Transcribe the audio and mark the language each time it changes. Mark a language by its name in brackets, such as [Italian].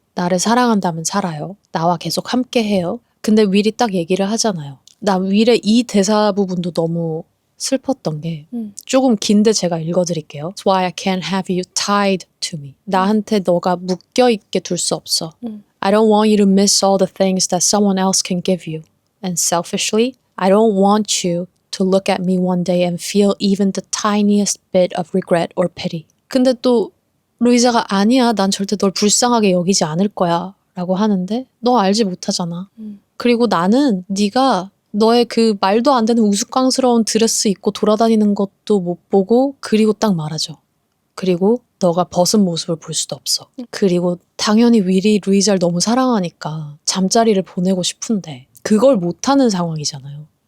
[Korean] 나를 사랑한다면 살아요. 나와 계속 함께해요. 근데 윌이 딱 얘기를 하잖아요. 나 윌의 이 대사 부분도 너무 슬펐던 게 조금 긴데 제가 읽어드릴게요. [English] That's why I can't have you tied to to me. [Korean] 나한테 너가 묶여있게 둘 수 없어. [English] I don't want you to miss all the things that someone else can give you. And selfishly, I don't want you to look at me one day and feel even the tiniest bit of regret or pity. [Korean] 근데 또 루이자가 아니야, 난 절대 널 불쌍하게 여기지 않을 거야 라고 하는데 너 알지 못하잖아. 그리고 나는 네가 너의 그 말도 안 되는 우스꽝스러운 드레스 입고 돌아다니는 것도 못 보고 그리고 딱 말하죠. 그리고 너가 벗은 모습을 볼 수도 없어. 그리고 당연히 윌이 루이자를 너무 사랑하니까 잠자리를 보내고 싶은데 그걸 못하는 상황이잖아요.